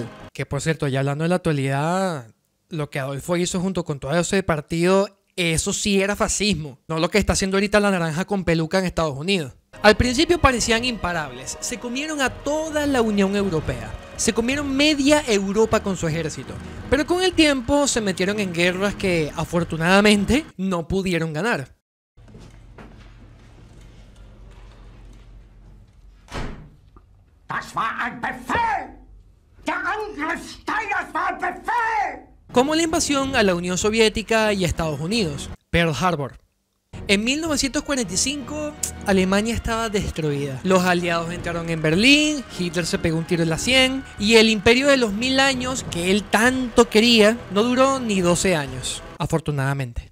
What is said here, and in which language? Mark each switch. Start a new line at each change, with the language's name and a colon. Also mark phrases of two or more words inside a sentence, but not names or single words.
Spanish: Que por cierto, ya hablando de la actualidad, lo que Adolfo hizo junto con todo ese partido, eso sí era fascismo, no lo que está haciendo ahorita la naranja con peluca en Estados Unidos. Al principio parecían imparables, se comieron a toda la Unión Europea, se comieron media Europa con su ejército, pero con el tiempo se metieron en guerras que afortunadamente no pudieron ganar.
German: Das war ein Befehl! Der Angriff Steiners war ein Befehl!
Spanish: Como la invasión a la Unión Soviética y a Estados Unidos, Pearl Harbor. En 1945, Alemania estaba destruida. Los aliados entraron en Berlín, Hitler se pegó un tiro en la 100 y el imperio de los 1000 años que él tanto quería no duró ni 12 años, afortunadamente.